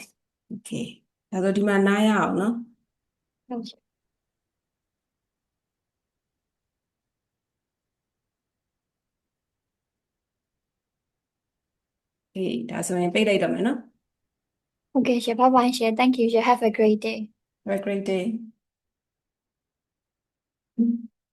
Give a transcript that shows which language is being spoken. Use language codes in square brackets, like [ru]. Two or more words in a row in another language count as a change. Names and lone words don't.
[my] okay ဒါဆိုဒီမှာနားရအောင်နော် ဟုတ်ချက် ဒါဆိုရင်ပိတ်လိုက်တော့မယ်နော် [en] ဟုတ်ကဲ့ချက် bye bye ချက် thank you ချက် have a great day have a great day